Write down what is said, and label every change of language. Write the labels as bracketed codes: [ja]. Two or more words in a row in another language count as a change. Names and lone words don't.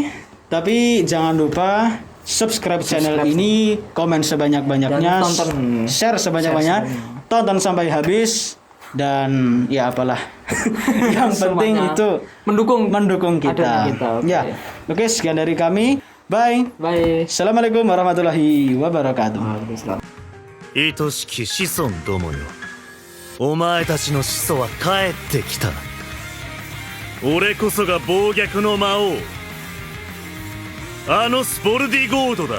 [id] Tapi jangan lupa [en] subscribe channel [id] ini, komen sebanyak-banyaknya, share sebanyak-banyak, tonton sampai habis, dan ya apalah. Yang penting itu mendukung kita. Ya. Oke, sekian dari kami. Bye. [ar] السلام عليكم ورحمة الله وبركاته. [ja] 愛しき子孫どもよ、お前たちの始祖は帰ってきた。俺こそが暴虐の魔王、あのスポルディゴードだ。